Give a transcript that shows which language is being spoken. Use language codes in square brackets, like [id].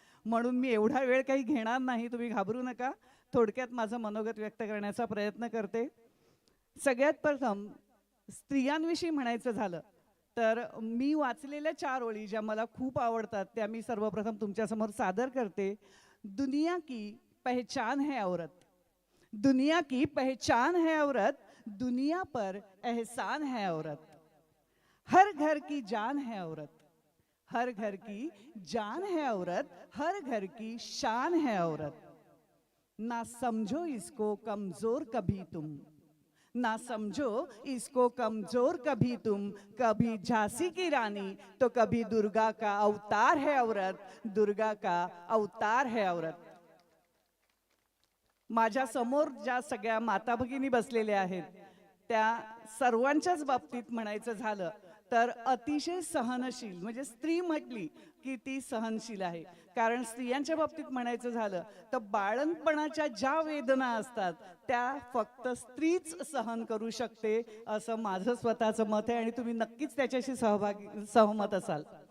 [mr] म्हणून मी एवढा वेळ काही घेणार नाही, तुम्ही घाबरू नका. थोडक्यात माझं मनोगत व्यक्त करण्याचा प्रयत्न करते. सगळ्यात प्रथम स्त्रियांविषयी म्हणायचं झालं तर मी वाचलेल्या 4 ओळी ज्या मला खूप आवडतात त्या मी सर्वप्रथम तुमच्यासमोर सादर करते. [hi] दुनिया की पहचान है औरत, दुनिया की पहचान है औरत, दुनिया पर एहसान है औरत, हर घर की जान है औरत, हर घर की जान है औरत, हर घर की शान है औरत. ना समझो इसको कमजोर कभी तुम, ना समझो इसको कमजोर कभी तुम, कभी झांसी की रानी तो कभी दुर्गा का अवतार है औरत, दुर्गा का अवतार है औरत. [mr] माझ्या समोर ज्या सगळ्या माता भगिनी बसलेल्या आहेत त्या सर्वांच्याच बाबतीत म्हणायचं झालं तर अतिशय सहनशील, म्हणजे स्त्री म्हटली की ती सहनशील आहे. कारण स्त्रियांच्या बाबतीत म्हणायचं झालं तर बाळंतपणाच्या ज्या वेदना असतात त्या फक्त स्त्रीच सहन करू शकते असं माझं स्वतःचं मत आहे आणि तुम्ही नक्कीच त्याच्याशी सहमत असाल.